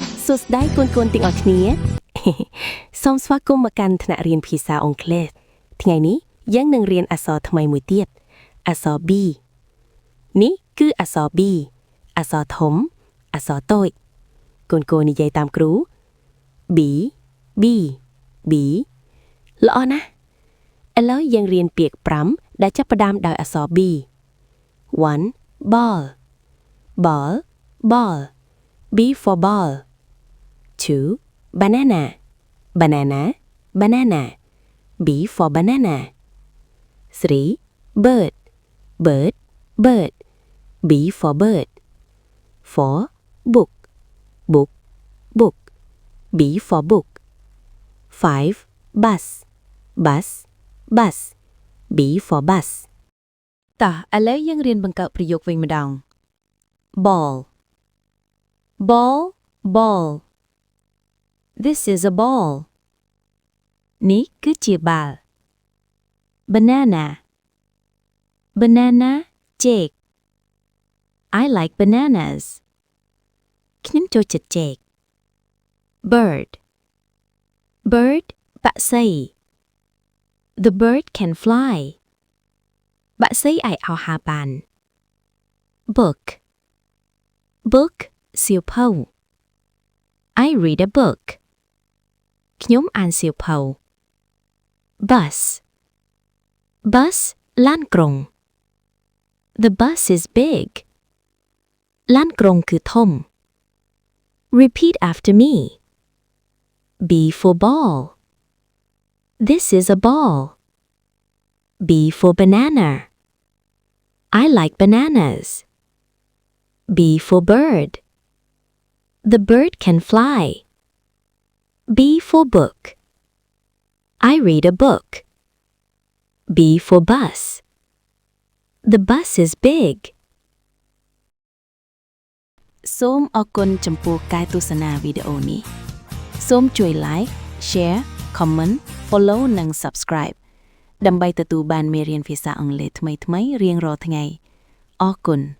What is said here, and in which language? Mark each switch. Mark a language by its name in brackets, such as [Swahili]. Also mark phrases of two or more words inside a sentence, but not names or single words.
[Khmer] សួស្តីកូនទាំងអស់គ្នា សូមស្វាគមន៍មកកាន់ថ្នាក់រៀនភាសាអង់គ្លេសថ្ងៃនេះយើងនឹងរៀនអក្សរថ្មីមួយទៀតអក្សរ B នេះគឺអក្សរ B អក្សរធំអក្សរតូចកូននិយាយតាមគ្រូ B B B ល្អណាស់ឥឡូវយើងរៀនពាក្យ5ដែលចាប់ផ្ដើមដោយអក្សរ B [English] 1 ball ball ball B for ball 2 banana banana banana B for banana 3 bird bird bird B for bird 4 book book book B for book 5 bus bus bus B for bus [Khmer] តោះឥឡូវយើងរៀនបង្កើតប្រ យោគវិញម្ដង [English] ball ball ball This is a ball [Khmer] នេះគឺជាបាល់ [English] banana banana ចេក I like bananas [Khmer] ខ្ញុំចូលចិត្តចេក [English] bird bird បក្សី The bird can fly [Khmer] បក្សីអាចអោហាបាន [English] book book សៀវភៅ I read a book [Khmer] ខ្ញុំអានសៀវភៅ [English] bus bus ឡា នក្រុង The bus is big [Khmer] ឡានក្រុងគឺធំ [English] Repeat after me B for ball This is a ball B for banana I like bananas B for bird The bird can fly B for book I read a book B for bus The bus is big [Khmer] សូមអរគុណចំពោះការទស្សនាវីដេអូនេះសូមជួយ [English] like share comment follow [Khmer] និង subscribe ដើម្បីទទួលបានមេរៀនភាសាអង់គ្លេសថ្មីៗរៀងរាល់ថ្ងៃអរគុណ